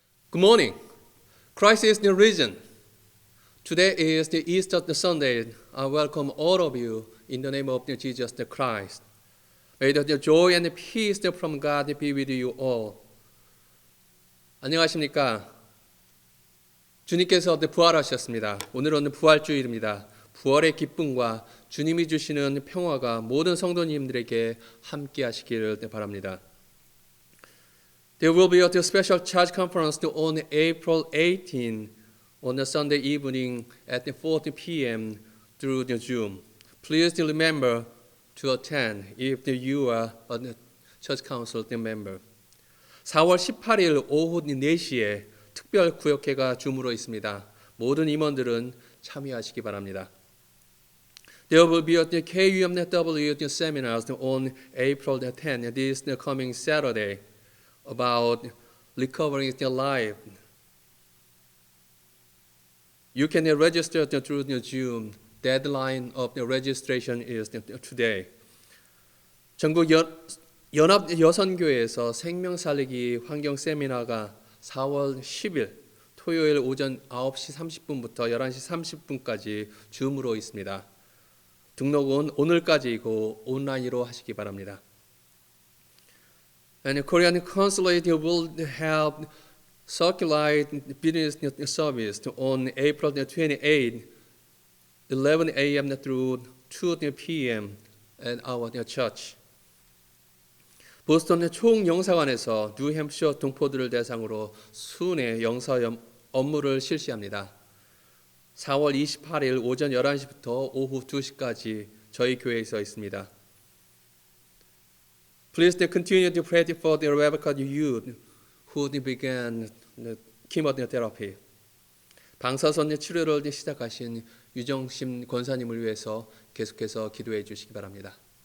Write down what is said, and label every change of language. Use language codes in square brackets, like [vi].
[en] Good morning. Christ is the risen. Today is the Easter Sunday. I welcome all of you in the name of Jesus the Christ. May the joy and peace from God be with you all. [ko] 안녕하십니까? 주님께서 부활하셨습니다. 오늘은 부활주일입니다. 부활의 기쁨과 주님이 주시는 평화가 모든 성도님들에게 함께 하시기를 바랍니다. [en] There will be a special church conference on April 18 on a Sunday evening at 4 p.m. through the Zoom. Please remember to attend if you are a church council member. [ko] 4월 18일 오후 4시에 특별 구역회가 줌으로 있습니다. 모든 임원들은 참여하시기 바랍니다. [en] There will be a KUMW seminars on April 10, this coming Saturday, about recovering their life. You can register through the Zoom. Deadline of the registration is today. [ko] 전국 연합 여선교회에서 생명 살리기 환경 세미나가 4월 10일 토요일 오전 9시 30분부터 11시 30분까지 줌으로 있습니다. 등록은 오늘까지이고 온라인으로 하시기 바랍니다. [en] And the Korean Consulate will have circulate business service on April 28, 11 a.m. through 2 p.m. at our church. [ko] 보스턴 총영사관에서 뉴햄프셔 동포들을 대상으로 순회 영사 업무를 실시합니다. 4월 28일 오전 11시부터 오후 2시까지 저희 교회에서 있습니다. [en] Please continue to pray for the Rebecca youth who began chemotherapy. [ko] 방사선 치료를 시작하신 유정심 권사님을 위해서 계속해서 기도해 주시기 바랍니다.